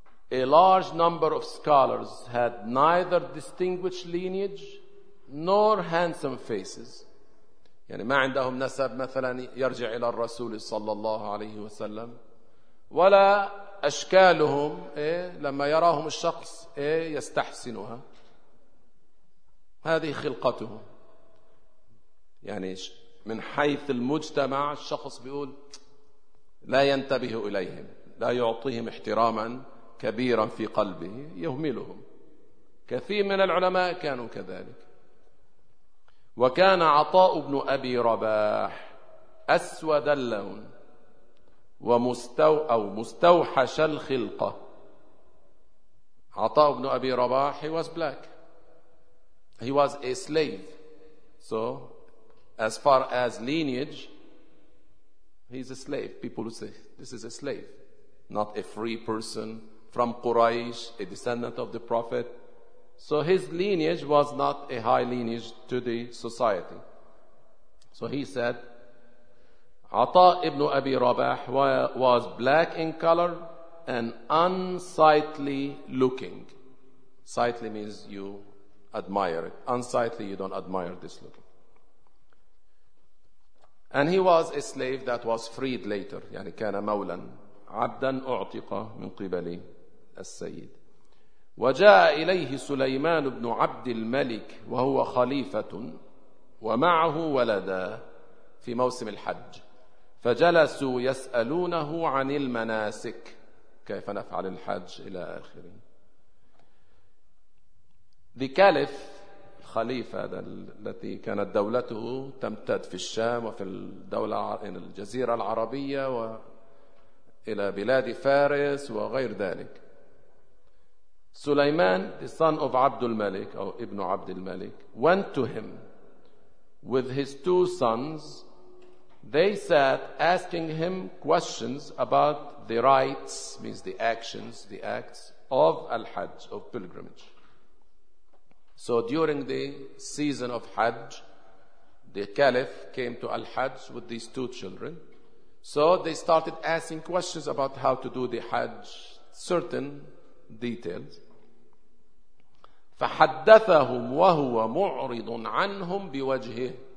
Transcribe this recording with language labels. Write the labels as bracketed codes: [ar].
[en] a large number of scholars had neither distinguished lineage nor handsome faces. [ar] يعني ما عندهم نسب مثلا يرجع إلى الرسول صلى الله عليه وسلم ولا أشكالهم لما يراهم الشخص يستحسنها. هذه خلقتهم. يعني من حيث المجتمع الشخص بيقول لا ينتبه إليهم، لا يعطيهم احتراما كبيرا في قلبه، يهملهم. كثير من العلماء كانوا كذلك. وكان عطاء بن أبي رباح أسود اللون مستوحش الخلقة. عطاء بن أبي رباح he was black, he was a slave, so as far as lineage he's a slave. People say this is a slave, not a free person from Quraysh, a descendant of the Prophet. So his lineage was not a high lineage to the society. So he said, عطاء ابن أبي رباح was black in color and unsightly looking. Sightly means you admire it. Unsightly, you don't admire this looking. And he was a slave that was freed later. يعني كان مولا عبدا أعتق من قبل السيد. وجاء إليه سليمان بن عبد الملك وهو خليفة ومعه ولدا في موسم الحج، فجلسوا يسألونه عن المناسك، كيف نفعل الحج إلى آخره. [en] The Caliph, [ar] الخليفة التي كانت دولته تمتد في الشام وفي الدولة الجزيرة العربية وإلى بلاد فارس وغير ذلك. [en] Sulaiman, the son of Abdul Malik, or Ibn Abdul Malik, went to him with his two sons. They sat asking him questions about the rites, means the actions, the acts of al-Hajj, of pilgrimage. So during the season of Hajj, the Caliph came to al-Hajj with these two children. So they started asking questions about how to do the Hajj, certain details. [ar] فحدثهم وهو معرض عنهم بوجهه.